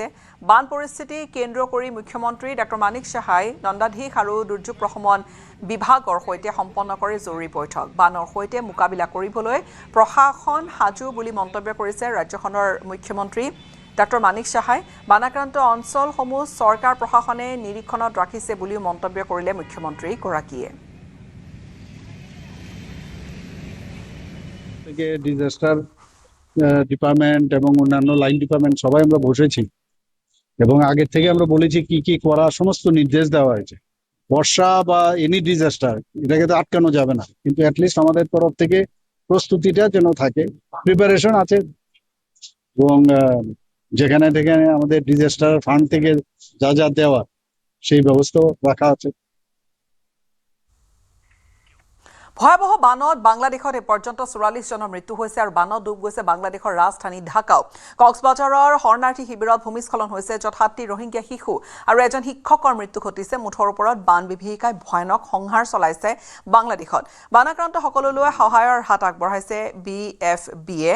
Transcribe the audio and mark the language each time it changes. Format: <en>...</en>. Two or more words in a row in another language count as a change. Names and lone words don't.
<as>বান পৰিস্থিতি কেন্দ্ৰ কৰি মুখ্যমন্ত্ৰী ডঃ মানিক সাহাই দণ্ডাধীশ আৰু দুৰ্যোগ প্ৰশমন বিভাগৰ সৈতে সম্পন্ন কৰে জৰুৰী বৈঠক। বানৰ সৈতে মোকাবিলা কৰিবলৈ প্ৰশাসন সাজু বুলি মন্তব্য কৰিছে ৰাজ্যখনৰ মুখ্যমন্ত্ৰী ডঃ মানিক সাহাই। বানাক্ৰান্ত অঞ্চলসমূহ চৰকাৰ প্ৰশাসনে নিৰীক্ষণত ৰাখিছে বুলিও মন্তব্য কৰিলে মুখ্যমন্ত্ৰীগৰাকীয়ে।</as> <en>disaster department</en> <bn>এবং অন্যান্য</bn> <en>line department</en> <bn>সবাই আমরা বসেছি এবং আগের থেকে আমরা বলেছি কি কি করা সমস্ত নির্দেশ দেওয়া হয়েছে। বর্ষা বা</bn> <en>any disaster</en> <bn>এটাকে তো আটকানো যাবে না, কিন্তু অ্যাটলিস্ট আমাদের তরফ থেকে প্রস্তুতিটা যেন থাকে, প্রিপারেশন আছে এবং যেখানে থেকে আমাদের</bn> <en>disaster fund</en> <bn>থেকে যা যা দেওয়া সেই ব্যবস্থা রাখা আছে।</bn> <as>ভয়াবহ বানত বাংলাদেশত এ পৰ্যন্ত ৪৪ জনৰ মৃত্যু হৈছে আৰু বানত ডুব গৈছে বাংলাদেশৰ ৰাজধানী ঢাকাও। কক্সবাজাৰৰ শৰণাৰ্থী শিবিৰত ভূমিস্খলন হৈছে, য'ত ৭টি ৰোহিংগীয়া শিশু আৰু এজন শিক্ষকৰ মৃত্যু ঘটিছে। মুঠৰ ওপৰত বান বিভীষিকাই ভয়ানক সংহাৰ চলাইছে বাংলাদেশত। বানাক্ৰান্ত সকলোলৈ সহায়ৰ হাত আগবঢ়াইছে BFBয়ে।</as>